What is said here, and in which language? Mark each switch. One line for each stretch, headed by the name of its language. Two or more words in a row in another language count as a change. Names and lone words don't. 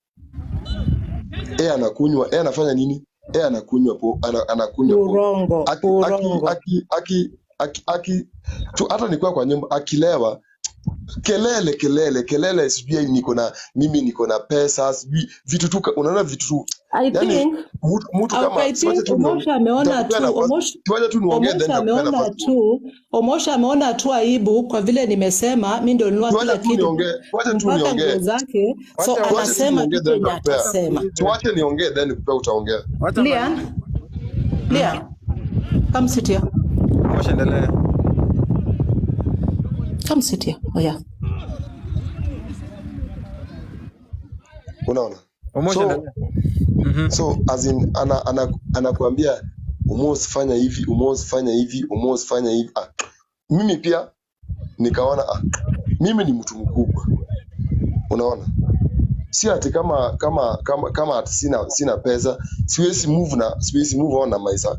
Swahili: Anakunywa, anafanya nini? Anakunywa urongo. Tu hata nikuwa kwa nyumba akilewa kelele sijui niko na pesa sijui vitu tu, unaona vitu tu.
English: I think
Swahili: mtu kama Omosh ameona tu aibu kwa vile nimesema mimi ndio nilikuwa kila kitu. Wacha niongee zake, so anasema kitu yenye atasema. Tuache niongee then utaongea.
English: Lian, come sit here.
Swahili: Omosh endelea.
English: Come sit here. Oh yeah.
Swahili: Unaona? Omosh endelea.
English: So as in
Swahili: anakuambia Omosh fanya hivi, Omosh fanya hivi. Mimi pia nikaona mimi ni mtu mkubwa. Unaona? Si ati kama ati sina pesa, siwezi
English: move on
Swahili: na maisha.